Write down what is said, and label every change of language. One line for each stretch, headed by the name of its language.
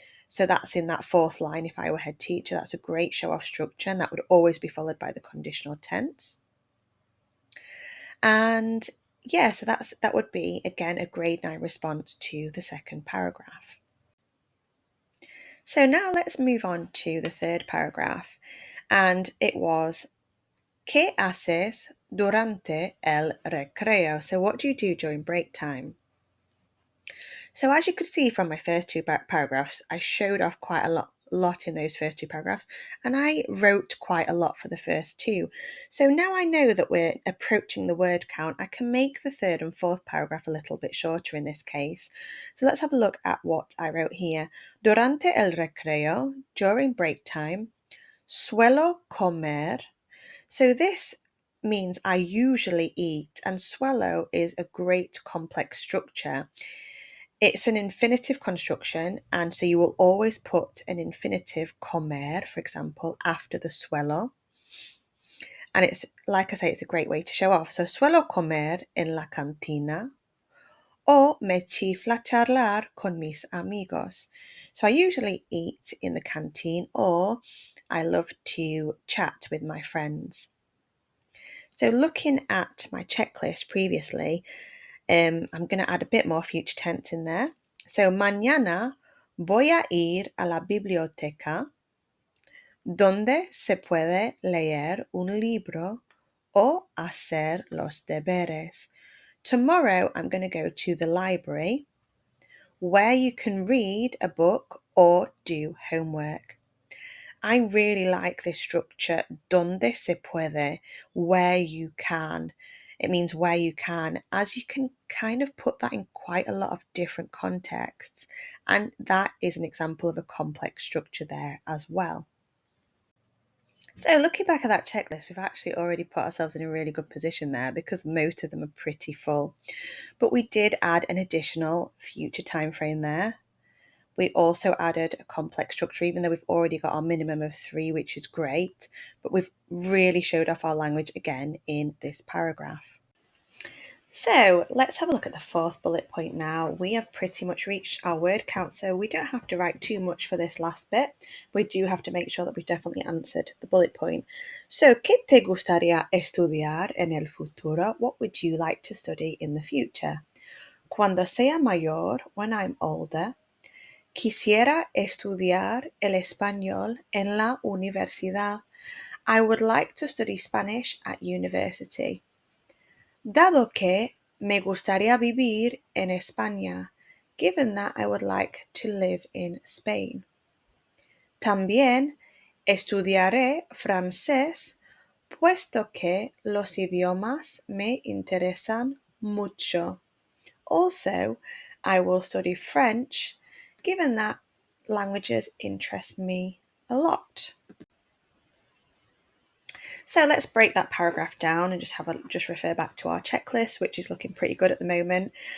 Spanish: So that's in that fourth line if I were head teacher. That's a great show-off structure, and that would always be followed by the conditional tense. And yeah, so that would be, again, a grade 9 response to the second paragraph. So now let's move on to the third paragraph.
English: And it was,
Spanish: ¿Qué haces durante el recreo?
English: So what do you do during break time? So as you could see from my first two paragraphs, I showed off quite a lot in those first two paragraphs, and I wrote quite a lot for the first two. So now I know that we're approaching the word count, I can make the third and fourth paragraph a little bit shorter in this case. So let's have a look at what I wrote here.
Spanish: Durante el recreo,
English: during break time,
Spanish: suelo comer.
English: So this means I usually eat, and suelo is a great complex structure. It's an infinitive construction, and so you will always put an infinitive comer, for example, after the suelo. And it's, like I say, it's a great way to show off.
Spanish: So suelo comer en la cantina, o me chifla charlar con mis amigos.
English: So I usually eat in the canteen, or I love to chat with my friends. So looking at my checklist previously, I'm going to add a bit more future tense in there.
Spanish: So mañana voy a ir a la biblioteca donde se puede leer un libro o hacer los deberes.
English: Tomorrow I'm going to go to the library where you can read a book or do homework. I really like this structure,
Spanish: donde se puede,
English: where you can. It means where you can, as you can kind of put that in quite a lot of different contexts. And that is an example of a complex structure there as well. So looking back at that checklist, we've actually already put ourselves in a really good position there because most of them are pretty full. But we did add an additional future time frame there. We also added a complex structure, even though we've already got our minimum of 3, which is great, but we've really showed off our language again in this paragraph. So let's have a look at the fourth bullet point now. We have pretty much reached our word count, so we don't have to write too much for this last bit. We do have to make sure that we've definitely answered the bullet point.
Spanish: So, ¿qué te gustaría estudiar en el futuro?
English: What would you like to study in the future?
Spanish: Cuando sea mayor,
English: when I'm older,
Spanish: quisiera estudiar el español en la universidad.
English: I would like to study Spanish at university.
Spanish: Dado que me gustaría vivir en España,
English: given that I would like to live in Spain.
Spanish: También estudiaré francés, puesto que los idiomas me interesan mucho.
English: Also, I will study French, given that languages interest me a lot. So let's break that paragraph down and just refer back to our checklist, which is looking pretty good at the moment.